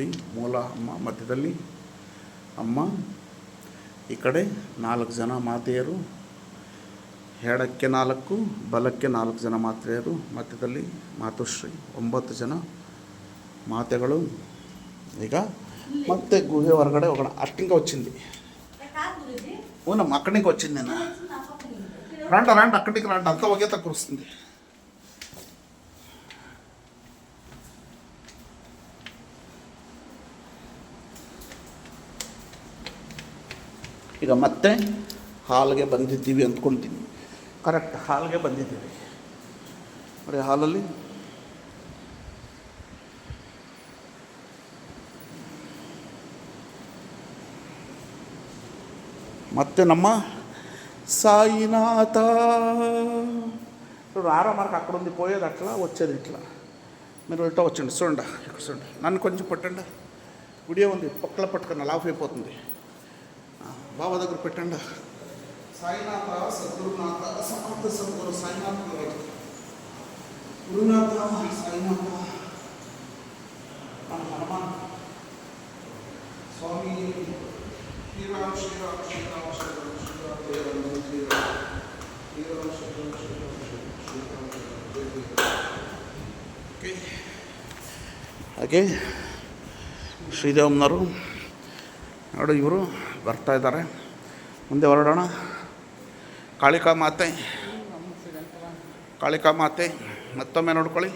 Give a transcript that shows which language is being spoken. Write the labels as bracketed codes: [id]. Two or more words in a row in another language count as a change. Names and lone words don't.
[kn] ಮೂಲ ಅಮ್ಮ ಮಧ್ಯದಲ್ಲಿ ಅಮ್ಮ, ಈ ಕಡೆ 4 ಜನ ಮಾತೆಯರು, ಎಡಕ್ಕೆ 4, ಬಲಕ್ಕೆ 4 ಜನ ಮಾತೆಯರು, ಮಧ್ಯದಲ್ಲಿ ಮಾತುಶ್ರೀ. 9 ಜನ ಮಾತೆಗಳು. ಈಗ ಮತ್ತೆ గుహ ಹೊರಗಡೆ ಹೋಗೋಣ. [te] అట్టింక వచ్చింది. అవునమ్మా, అక్కడి నుంచి వచ్చింది. నేను రండి అక్కడికి రండి, అంతా ఒకే తక్కువ వస్తుంది. [kn] ಈಗ ಮತ್ತೆ ಹಾಲ್ಗೆ ಬಂದಿದ್ದೀವಿ ಅಂದ್ಕೊಳ್ತೀನಿ. ಕರೆಕ್ಟ್, ಹಾಲ್ಗೆ ಬಂದಿದ್ದೀವಿ ನೋಡಿ. ಹಾಲಲ್ಲಿ ಮತ್ತೆ ನಮ್ಮ సాయినాథ. [te] చూడు, ఆరో మార్క్ అక్కడ ఉంది, పోయేది అట్లా, వచ్చేది ఇట్లా. మీరు ఇట్లా వచ్చండి, చూడండి, ఇక్కడ చూడండి. నన్ను కొంచెం పట్టండి. వీడియో ఉంది, పక్కల పట్టుకున్న లాఫ్ అయిపోతుంది. బాబా దగ్గర పెట్టండి. సాయినాథ, సద్గురునాథ, సమర్థ సద్గురు సాయినాథ్ గురునాథ, సాయినాథ, హనుమాన్ స్వామి, శ్రీరామ్ శ్రీరామ్ శ్రీరామ్ శ్రీరామ్ శ్రీరామ్ శ్రీరామ్ శ్రీరామ్ శ్రీరామ్ శ్రీరామ్ ಓಕೆ. [kn] ಹಾಗೆ ಶ್ರೀರಾಮ್ನವರು ನೋಡಿ, ಇವರು ಬರ್ತಾ ಇದ್ದಾರೆ. ಮುಂದೆ ಹೊರಡೋಣ. ಕಾಳಿಕಾ ಮಾತೆ, ಕಾಳಿಕಾ ಮಾತೆ ಮತ್ತೊಮ್ಮೆ ನೋಡ್ಕೊಳ್ಳಿ.